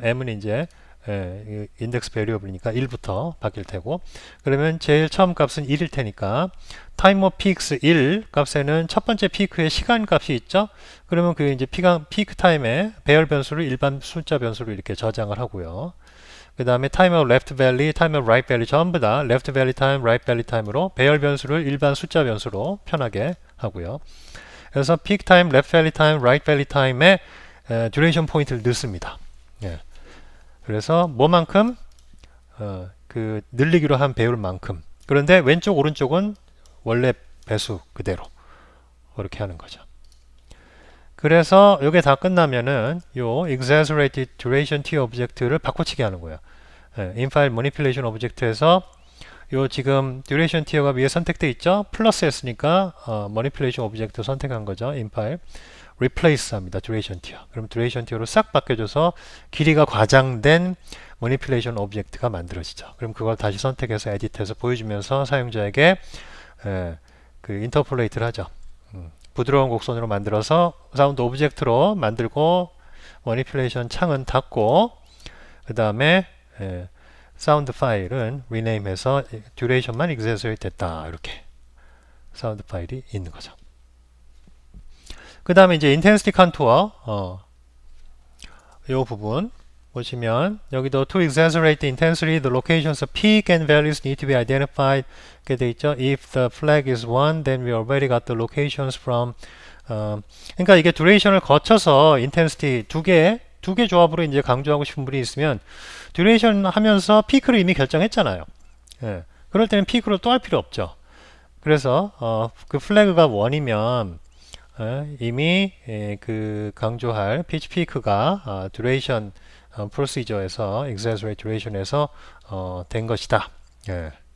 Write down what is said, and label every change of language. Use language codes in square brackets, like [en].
[ko] M은 이제 인덱스 베리어블이니까 1부터 바뀔 테고 그러면 제일 처음 값은 1일 테니까 time of peaks 1 값에는 첫 번째 피크의 시간 값이 있죠. 그러면 그 이제 피크 타임에 배열 변수를 일반 숫자 변수로 이렇게 저장을 하고요. 그 다음에 time of left valley, time of right valley 전부 다 left valley time, right valley time으로 배열 변수를 일반 숫자 변수로 편하게 하고요. 그래서 peak time, left valley time, right valley time에 duration 포인트를 넣습니다. 그래서 뭐만큼 그 늘리기로 한 배율만큼. 그런데 왼쪽 오른쪽은 원래 배수 그대로 그렇게 하는 거죠. 그래서 이게 다 끝나면은 요 exaggerated duration t 오브젝트를 바꿔치기 하는 거예요. inFile manipulation 오브젝트에서 요 지금 duration tier가 위에 선택돼 있죠? 플러스 했으니까 manipulation 오브젝트 선택한 거죠. inFile replace 합니다. duration tier. 그럼 duration tier로 싹 바뀌어줘서 길이가 과장된 manipulation 오브젝트가 만들어지죠. 그럼 그걸 다시 선택해서 에디트해서 보여주면서 사용자에게 그 인터폴레이트를 하죠. 부드러운 곡선으로 만들어서 사운드 오브젝트로 만들고 머니플레이션 창은 닫고 그 다음에 사운드 파일은 rename해서 duration만 exaggerate 됐다. 이렇게 사운드 파일이 있는 거죠. 그 다음에 이제 intensity contour 이 부분 보시면 여기도 [en] to exaggerate the intensity, the locations of peak and values need to be identified [ko] 이렇게 돼 있죠. [en] If the flag is 1, then we already got the locations from [ko] 그러니까 이게 duration을 거쳐서 intensity 두 개 조합으로 이제 강조하고 싶은 분이 있으면 duration 하면서 피크를 이미 결정했잖아요. 예. 그럴 때는 피크를 또 할 필요 없죠. 그래서 그 플래그가 1이면 이미 그 강조할 피치 피크가 duration procedure에서 exaggerate duration에서 된 것이다. 예.